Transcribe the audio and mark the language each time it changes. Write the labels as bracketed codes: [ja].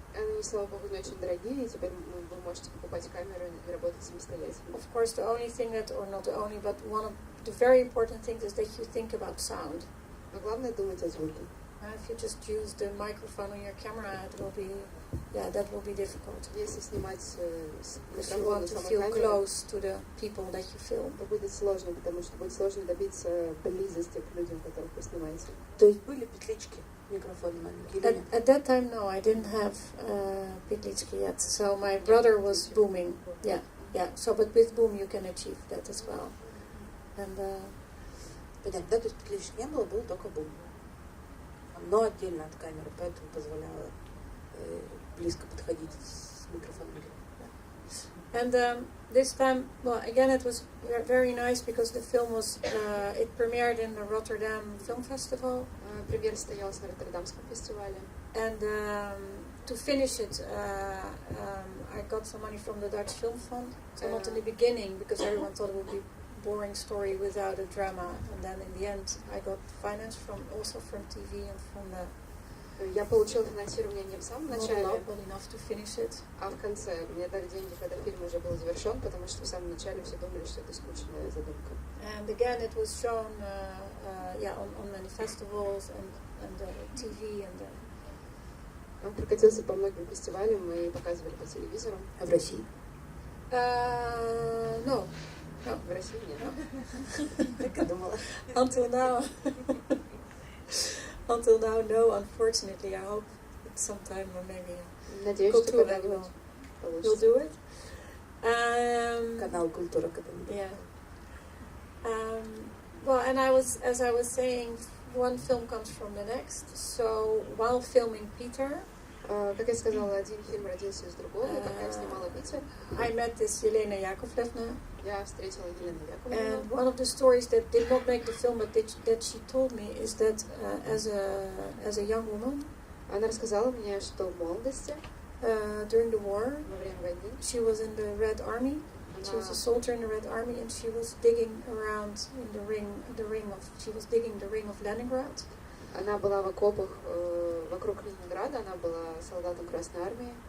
[ru] Они, слава богу, не очень дорогие, и теперь вы можете покупать камеру и работать самостоятельно. [en] Of course, the only thing that, or not the only, but one of the very important things is that you think about sound. [ru] Но главное думать о звуке. [en] If you just use the microphone on your camera, it will be, that will be difficult. [ru] Если снимать с [en] If you want to feel close to the people that you film. [ru] То будет сложно, потому что будет сложно добиться близости к людям, которых вы снимаете. То есть были петлички микрофона маленькие? [en] At that time, no, I didn't have петлички yet. So my brother was booming. Yeah. So, but with boom you can achieve that as well. And [ru] понятно, да, то есть петличек не было, был только бум. Но отдельно от камеры, поэтому позволяло близко подходить с микрофоном. [en] And this time, well, again, it was very nice because the film was, it premiered in the Rotterdam Film Festival. [ru] Премьера состоялась на Роттердамском фестивале. [en] And to finish it, I got some money from the Dutch Film Fund. So not in the beginning, because everyone thought it would be a boring story without a drama. And then in the end, I got finance also from TV and from the... [ru] Я получила финансирование не в самом начале, а в конце. Мне дали деньги, когда фильм уже был завершен, потому что в самом начале все думали, что это скучная задумка. [en] And again, it was shown, on many festivals and TV and. [ru] Он прокатился по многим фестивалям и показывали по телевизору. А в России? [en] No. [ru] В России нет. Так и думала. [en] Until now, no, unfortunately. I hope sometime or maybe [ru] Надеюсь, что когда-нибудь [en] will do it. [ru] Канал «Культура» когда-нибудь. [en] Yeah. Well, and as I was saying, one film comes from the next. So while filming Peter, [ru] как я сказала, один фильм родился из другого, и пока я снимала Питер, [en] I met this Елена Яковлевна. [ru] Я встретила Елену Яковлевну. [en] And one of the stories that did not make the film, but that she told me, is that as a young woman, [ru] она рассказала мне, что в молодости, [en] during the war, [ru] во время войны, [en] she was in the Red Army. She was a soldier in the Red Army, and she was digging around in she was digging the ring of Leningrad. [ru] Она была в окопах вокруг Ленинграда, она была солдатом Красной Армии.